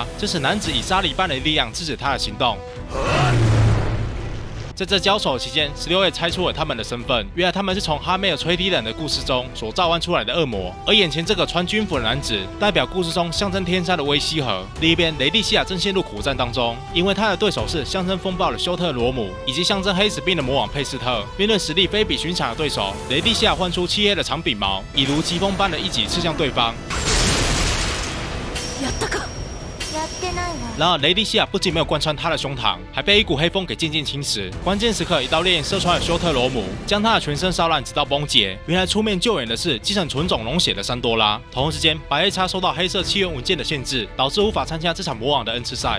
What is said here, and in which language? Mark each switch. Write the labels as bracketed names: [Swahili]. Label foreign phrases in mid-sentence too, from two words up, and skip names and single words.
[Chinese] 这使男子以沙粒般的力量制止他的行动。在这交手期间，16月猜出了他们的身份，原来他们是从哈梅尔吹笛人的故事中所召唤出来的恶魔，而眼前这个穿军服的男子，代表故事中象征天灾的威西河。另一边，雷蒂西亚正陷入苦战当中，因为他的对手是象征风暴的休特罗姆，以及象征黑死病的魔王佩斯特。面对实力非比寻常的对手，雷蒂西亚唤出漆黑的长柄矛，以如疾风般的一击刺向对方。 [Japanese] やったか。やってないわ。 [Chinese] 然而，雷蒂西亚不仅没有贯穿他的胸膛，还被一股黑风给渐渐侵蚀。关键时刻，一道烈焰射穿了休特罗姆，将他的全身烧烂，直到崩解。原来出面救援的是继承纯种龙血的山多拉。同时间，白夜叉受到黑色契约文件的限制，导致无法参加这场魔王的 N 次赛。